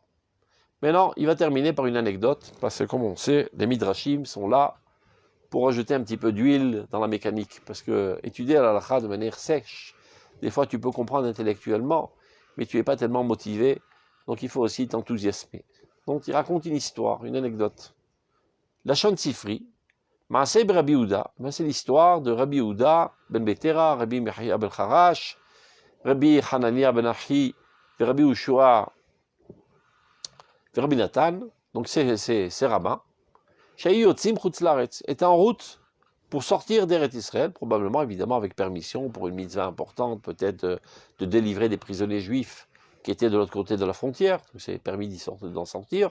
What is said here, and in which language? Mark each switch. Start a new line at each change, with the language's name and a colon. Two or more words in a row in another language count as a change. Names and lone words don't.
French: Maintenant, il va terminer par une anecdote, parce que comme on sait, les Midrashim sont là pour ajouter un petit peu d'huile dans la mécanique, parce que étudier la halakha de manière sèche, des fois tu peux comprendre intellectuellement, mais tu n'es pas tellement motivé, donc il faut aussi t'enthousiasmer. Donc il raconte une histoire, une anecdote.
Hebrew: לשון ספרי, מעשה רבי יהודה,
French: c'est l'histoire de Rabbi Yehuda ben Betera, Rabbi Mechia ben Charash, Rabbi Hanania ben Achi, Rabbi Ushua, Rabbi Nathan, donc ces rabbins,
Hebrew: שהיו יוצאים חוץ לארץ,
French: étaient en route pour sortir d'Eretz Israël, probablement évidemment avec permission pour une mitzvah importante, peut-être de délivrer des prisonniers juifs qui étaient de l'autre côté de la frontière, donc c'est permis d'en sortir.